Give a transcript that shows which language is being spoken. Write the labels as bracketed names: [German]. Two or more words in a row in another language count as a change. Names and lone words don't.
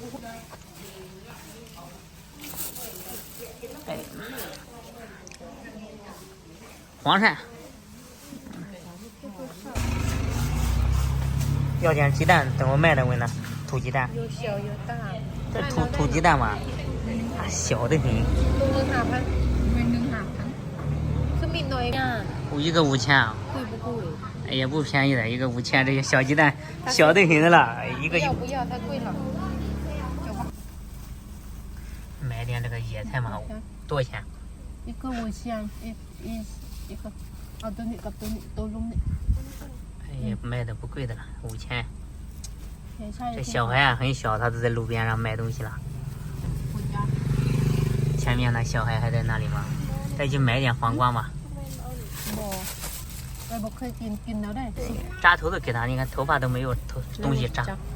[Chinese] 哎，黄鳝。要点鸡蛋怎么卖的？问呢？土鸡蛋。有小有大。这土鸡蛋嘛，啊，小的很。 [Thai] คือมีน้อยอ่ะ [Chinese] 一个5000啊。贵不贵？哎也不便宜的，一个5000，这些小鸡蛋小的很的了，一个。不要，太贵了。买点这个野菜嘛，多少钱？一个5000，一个，啊， [Thai] ตัวนี้กับตัวลุงนี่。 [Chinese] 也卖的不贵的了，5000。这小孩啊很小，他都在路边上卖东西了。前面那小孩还在那里吗？再去买点黄瓜嘛。扎头都给他，你看头发都没有东西扎。